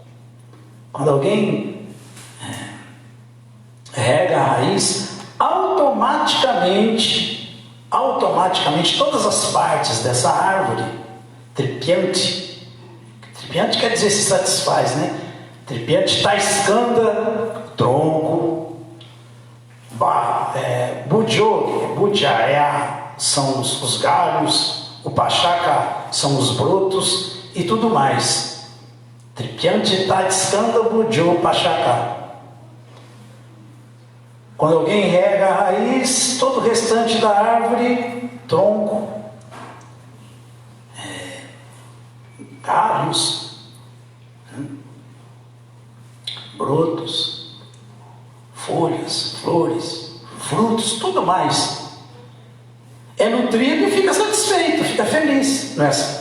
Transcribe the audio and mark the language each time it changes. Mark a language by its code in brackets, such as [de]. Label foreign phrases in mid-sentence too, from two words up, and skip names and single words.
[pt] Quando alguém rega a raiz, automaticamente automaticamente todas as partes dessa árvore trepiante quer dizer se satisfaz, né? Trepiante, taiscanda, tronco, budia são os galhos, o pachaca são os brotos e tudo mais. Trepiante, taiscanda, budio, pachaca. Quando alguém rega a raiz, todo o restante da árvore, tronco, galhos, brotos, folhas, flores, frutos, tudo mais, é nutrido e fica satisfeito, fica feliz, não é assim?